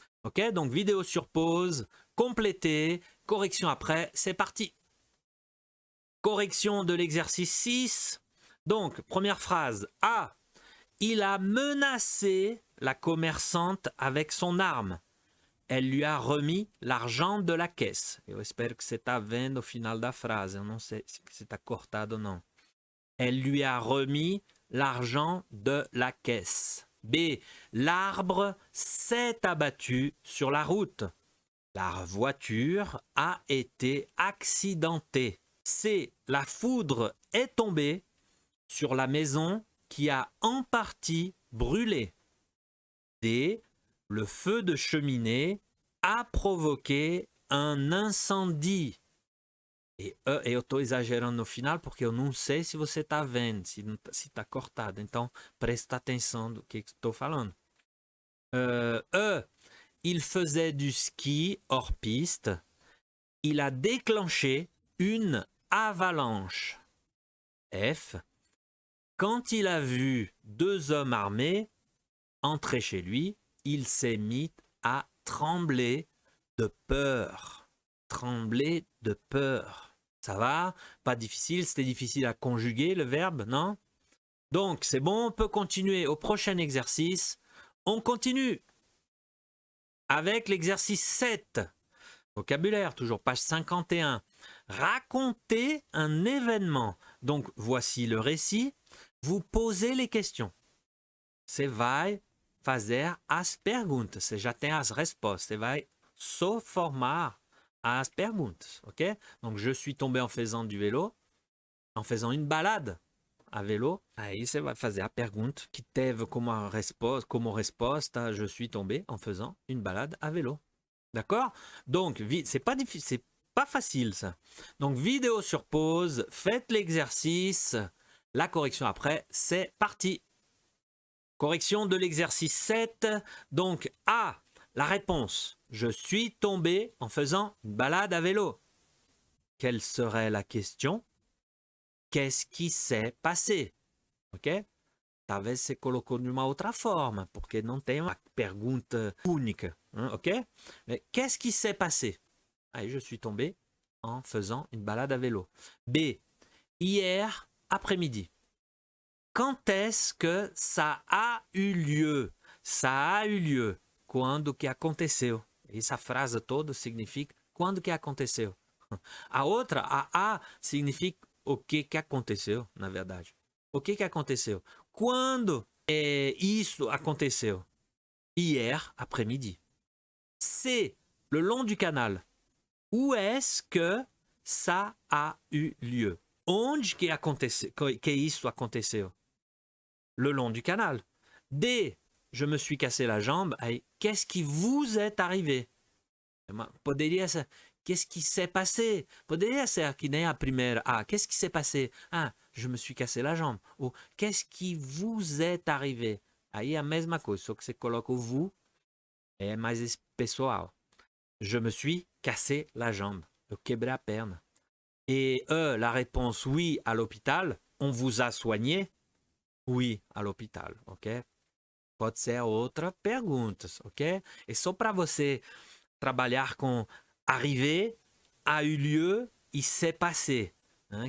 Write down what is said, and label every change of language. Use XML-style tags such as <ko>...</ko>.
<fr>Ok, donc vidéo sur pause, compléter, correction après, c'est parti. Correction de l'exercice 6. Donc, première phrase. A. Il a menacé la commerçante avec son arme. Elle lui a remis l'argent de la caisse.</fr> <pt>Eu espero que você está vendo o final da frase. Eu não sei se está cortado ou não.</pt> <fr>Elle lui a remis l'argent de la caisse. B. L'arbre s'est abattu sur la route. La voiture a été accidentée. C. La foudre est tombée sur la maison qui a en partie brûlé. D. Le feu de cheminée a provoqué un incendie.</fr> <pt>E eu estou exagerando no final porque eu não sei se você está vendo, se está cortado. Então, presta atenção do que estou falando. E.</pt> <fr>Il faisait du ski hors piste. Il a déclenché une avalanche. F. Quand il a vu deux hommes armés entrer chez lui, il s'est mis à trembler de peur. Trembler de peur. Ça va? Pas difficile, c'était difficile à conjuguer le verbe, non? Donc, c'est bon, on peut continuer au prochain exercice. On continue avec l'exercice 7. Vocabulaire, toujours page 51. Raconter un événement. Donc, voici le récit. Vous posez les questions.</fr> <pt>Você vai fazer as perguntas. Você já tem as respostas. Você vai só formar as perguntas. Ok?</pt> <fr>Donc, je suis tombé en faisant du vélo. En faisant une balade a vélo.</fr> <pt>Aí você vai fazer a pergunta que teve como resposta,</pt> <fr>je suis tombé en faisant une balade à vélo.</fr> <pt>D'accord?</pt> <fr>Donc, c'est pas difficile, c'est pas facile ça. Donc, vidéo sur pause, faites l'exercice. La correction après, c'est parti. Correction de l'exercice 7. Donc, A, la réponse. Je suis tombé en faisant une balade à vélo. Quelle serait la question? Qu'est-ce qui s'est passé? Ok?</fr> <pt>Talvez você colocou de uma outra forma, porque não tem uma pergunta única. Hein, ok?</pt> <fr>Mais qu'est-ce qui s'est passé? Allez, je suis tombé en faisant une balade à vélo. B. Hier après-midi. Quand est-ce que ça a eu lieu? Ça a eu lieu.</fr> <pt>Quando que aconteceu? Essa frase toda significa quando que aconteceu. A outra, a significa o que aconteceu, na verdade. O que aconteceu? Quando isso aconteceu?</pt> <fr>Hier après-midi. C'est le long du canal. Où est-ce que ça a eu lieu?</fr> <pt>Onde que isso aconteceu?</pt> <fr>Le long du canal. D, je me suis cassé la jambe. Aí, qu'est-ce qui vous est arrivé?</fr> <pt>Poderia ser,</pt> <fr>qu'est-ce qui s'est passé?</fr> <pt>Poderia ser que nem a primeira.</pt> <fr>Ah, qu'est-ce qui s'est passé? Ah, je me suis cassé la jambe. Ou qu'est-ce qui vous est arrivé?</fr> <pt>Aí é a mesma coisa, só que você coloca o vous, é mais pessoal.</pt> <fr>Je me suis cassé la jambe.</fr> <pt>Eu quebrei a perna.</pt> <fr>Et la réponse oui à l'hôpital. On vous a soigné? Oui, à l'hôpital, ok?</fr> <pt>Pode ser outra pergunta, ok? É só para você trabalhar com arriver, a eu lieu e s'est passé, hein?</pt>